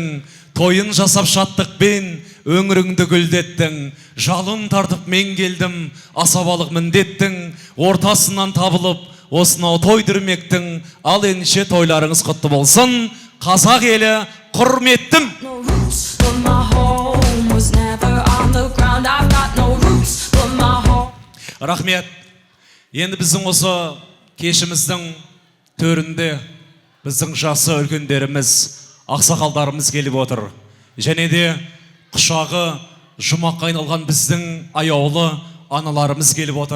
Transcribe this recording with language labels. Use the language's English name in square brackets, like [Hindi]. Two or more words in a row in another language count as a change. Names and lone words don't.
[Kazakh] Тойын жасап шаттықпен өңіріңді гүлдеттің. Жалын тартып мен келдім, асабалық міндеттің. Ортасынан табылып, осынау той дүрмектің. Ал ендеше тойларыңыз құтты болсын. Қазақ елі құрметтім. [English] No roots, but my home was never on the ground. I've got no roots, but my home. [Kazakh] Рахмет. Енді біздің осы кешіміздің төрінде біздің жасы үлкендеріміз, ақсақалдарымыз келіп отыр. Және де құшағы жұмаққа айналған біздің аяулы аналарымыз келіп отыр.